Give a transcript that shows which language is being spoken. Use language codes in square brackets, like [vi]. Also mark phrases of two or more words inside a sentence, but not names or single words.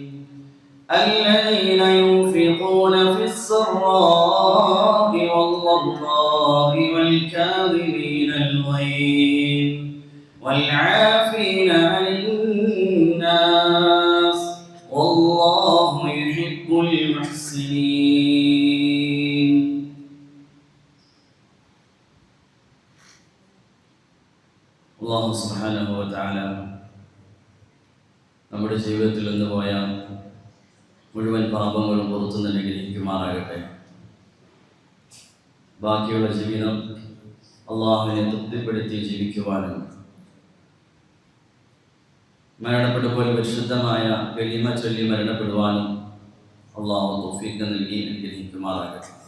[ar] الذين ينفقون في السراء والضراء والكاظمين الغيظ والعافين عن الناس والله يحب المحسنين. الله سبحانه وتعالى [ml] നമ്മുടെ ജീവിതത്തിൽ നിന്ന് പോയ മുഴുവൻ പാപങ്ങളും പുറത്തു നിന്ന് അനുഗ്രഹിക്കുമാറാകട്ടെ. ബാക്കിയുള്ള ജീവിതം അള്ളാഹുവിനെ തൃപ്തിപ്പെടുത്തി ജീവിക്കുവാനും മരണപ്പെടുമ്പോൾ പരിശുദ്ധമായ കലിമ ചൊല്ലി മരണപ്പെടുവാനും അള്ളാഹു തൗഫീഖ് നൽകി അനുഗ്രഹിക്കുമാറാകട്ടെ.